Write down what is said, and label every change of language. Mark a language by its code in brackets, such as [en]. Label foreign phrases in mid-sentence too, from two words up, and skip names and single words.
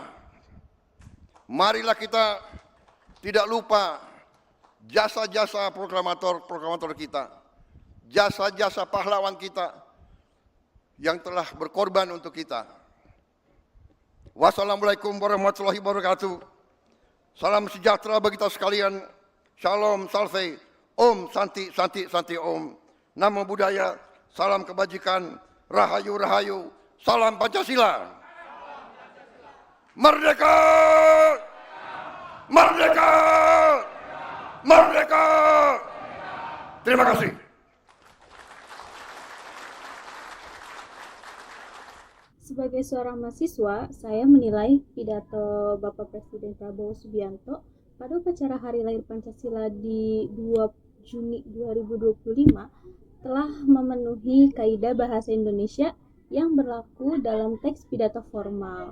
[id] Marilah kita tidak lupa jasa-jasa proklamator kita. Jasa-jasa pahlawan kita yang telah berkorban untuk kita. [ar] والسلام عليكم ورحمة الله وبركاته. [id] Salam sejahtera bagi kita sekalian. Shalom, [sa] salve, ॐ शान्ति शान्ति शान्ति ॐ. [pi] Namo Buddhaya, [id] salam kebajikan, rahayu, rahayu, salam Pancasila. Merdeka! Merdeka! Merdeka! Terima kasih. Sebagai seorang mahasiswa, saya menilai pidato Bapak Presiden Prabowo Subianto pada upacara Hari Lahir Pancasila di 2 Juni 2025 telah memenuhi kaidah bahasa Indonesia yang berlaku dalam teks pidato formal.